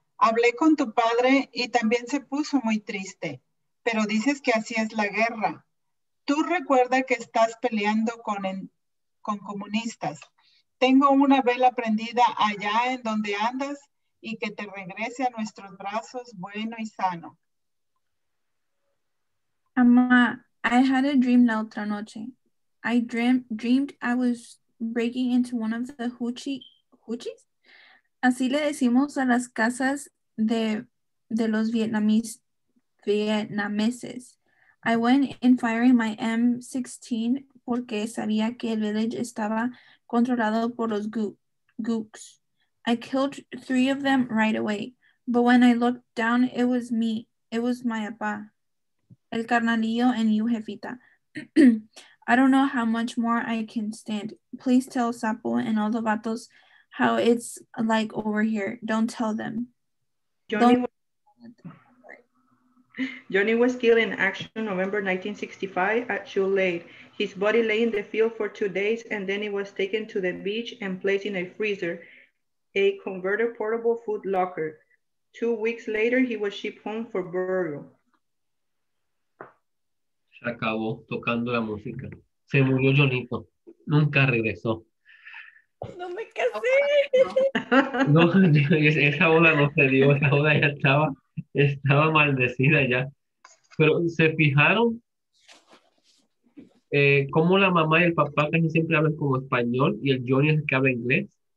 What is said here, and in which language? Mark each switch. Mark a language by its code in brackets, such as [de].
[es] Hablé con tu padre y también se puso muy triste, pero dices que así es la guerra. Tú recuerda que estás peleando con comunistas. Tengo una vela prendida allá en donde andas y que te regrese a nuestros brazos bueno y sano. [en] Mama, I had a dream [es] la otra noche. [en] I dreamed I was breaking into one of the huchis. [es] Así le decimos a las casas de los vietnameses. [en] I went in firing my M16 [es] porque sabía que el [en] village [es] estaba controlado por los [en] gooks. I killed 3 of them right away, but when I looked down, it was me. It was my papá, [es] el carnalillo, [en] and you, jefita. I don't know how much more I can stand. Please tell Sapo and all the vatos how it's like over here. Don't tell them. Johnny was killed in action November 1965 at Shoe Lake. His body lay in the field for 2 days and then it was taken to the beach and placed in a freezer, a converted portable food locker. 2 weeks later, he was shipped home for burial. [es] Se acabó tocando la música. Se murió Jonito. Nunca regresó. No me casé. No, esa boda no se dio, esa boda ya estaba maldecida ya. Pero se fijaron cómo la mamá y el papá casi siempre hablan como español y el Johnny es el que habla inglés.